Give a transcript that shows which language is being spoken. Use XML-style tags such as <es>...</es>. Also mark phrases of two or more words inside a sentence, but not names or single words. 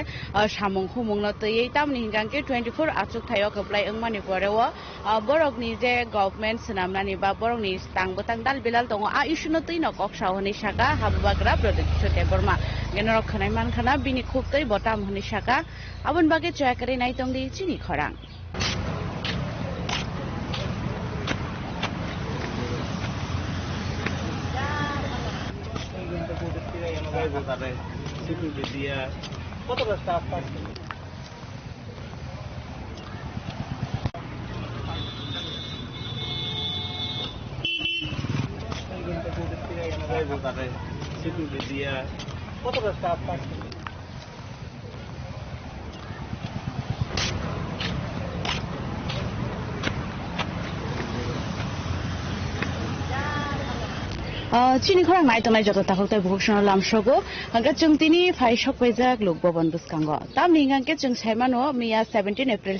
<trp>samung humung no tei tam ni hinggang ke 24 achuk thayo kaplai engmani porewo borok ni je government senamnani ba borok ni tang botang dal bilal tongo a issue no tei no kok sahoni saka habubagra product chote borma genoro khanai man khana bini khub tei botam honi saka abon bage chakari nai tong di chini khorang</trp> <bn>কতটা স্টাফ পাচ্ছে কতটা স্টাফ পাচ্ছে</bn> <trp>chini khorang nai tongnai joto takhok tai bhukshona lamshogo hangga chungtini phai shokpaijak lok bhaban buskango tamni hingangke chung saimano miya 17 April</trp>